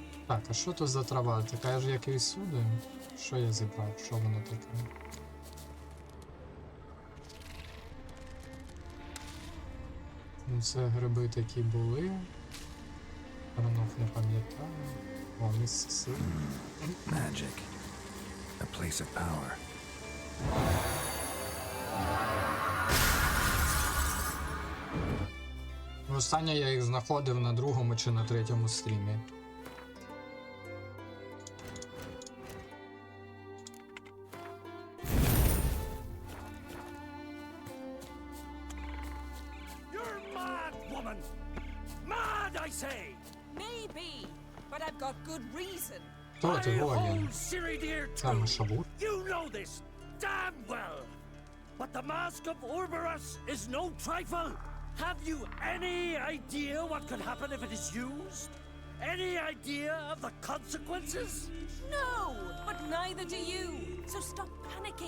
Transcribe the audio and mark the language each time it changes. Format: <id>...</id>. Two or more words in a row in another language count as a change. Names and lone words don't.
<uk>Так, а що тут за трава? Така ж як і всюди? Що я зібрав? Що воно таке? Ну, це гриби такі були. Хронов не пам'ятаю. О, місце сили.</uk> <en>Magic. A place of power.</en> <uk>Останнє я їх знаходив на другому чи на третьому стрімі.</uk> <en>You're mad, woman! Mad, I say! Maybe, but I've got good reason.</en> <uk>Хто ти, воїн? Саме Шабур?</uk> <en>You know this damn well! But the mask of Orberus is no trifle! Have you any idea what could happen if it is used? Any idea of the consequences? No, but neither do you. So stop panicking.</en>